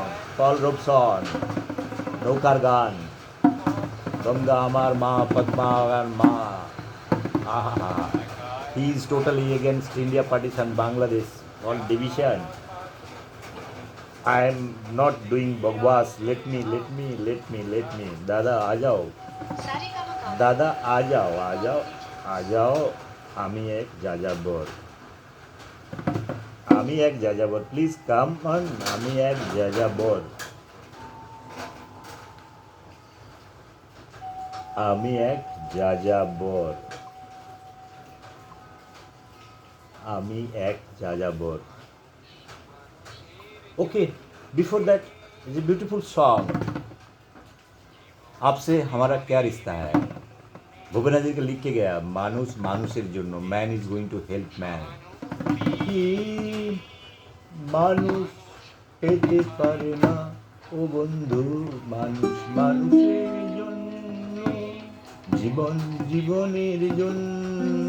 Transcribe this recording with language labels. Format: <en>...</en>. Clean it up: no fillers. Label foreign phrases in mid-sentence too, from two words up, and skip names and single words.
<en>Paul Robeson, Naukar Gan, Ganga Amar Ma, Padma Amar Ma. He is totally against India partition, Bangladesh, all division. I am not doing bagwas. Let me.</en> <hi>दादा आ जाओ. दादा आ जाओ.</hi> <bn>আমি এক যাযাবর. আমি এক যাযাবর.</bn> <en>please come on.</en> <bn>আমি এক যাযাবর. আমি এক যাযাবর. আমি এক যাযাবর.</bn> <en>Okay, before that is a beautiful song.</en> <hi>आपसे हमारा क्या रिश्ता है. ভূপেন হাজারিকা लिखे गया মানুষ মানুষের জন্য.</hi> <en>man is going to help man.</en> <bn>কি মানুষ পেতে পারে না ও বন্ধু. মানুষ মানুষের জন্য. জীবন জীবনের জন্য.</bn>